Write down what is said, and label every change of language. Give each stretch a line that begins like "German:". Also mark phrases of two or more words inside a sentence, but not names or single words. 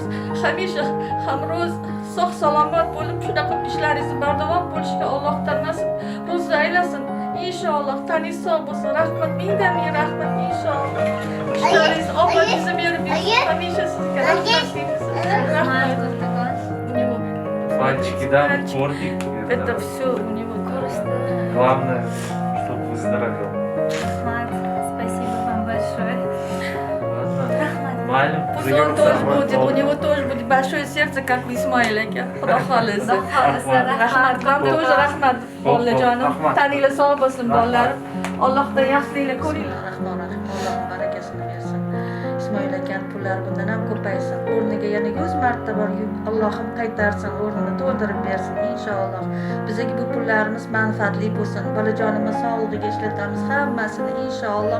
Uzbek: Hamisha hamro'z sog' salomat bo'lib shunaqa ishlaringizni bardavom bo'lishiga Allohdan nasib ro'zi aylasin. İnşallah tani sog' bo'lsin. Rahmat, mingdan ming rahmat inshaalloh. Ishlaringiz obodingizni berib bersin. Hamisha sizga rahmat deymiz. Рахмат Rahmat. Коттакан.
Russian: У него Пальчики, да, тортик. это все у него Главное, чтобы выздоровел. Рахмат. Спасибо вам большое. Ладно. Рахмат. Малим, Пусть он тоже будет, у него тоже будет большое сердце, как у Исмаиля.
Uzbek: Xudo xohlasa. Xudo xohlasa, Rahmat,
Russian: вам тоже
Uzbek: rahmat bolajonim. Taninglar sog' bo'lsin bolalarim. Allohdan yaxshiliklar ko'ringlar. Rahmonrahim. Alloh barakasini bersin. Ismoil akani pullari bundan ham ko'paysin. O'rniga yana 100 marta bor. Allohim qaytarsin, o'rnini to'ldirib bersin inshaalloh. Bizga bu pullarimiz manfaatli bo'lsin. Bolajonimiz sog'lig'iga ishlatamiz hammasini inshaalloh.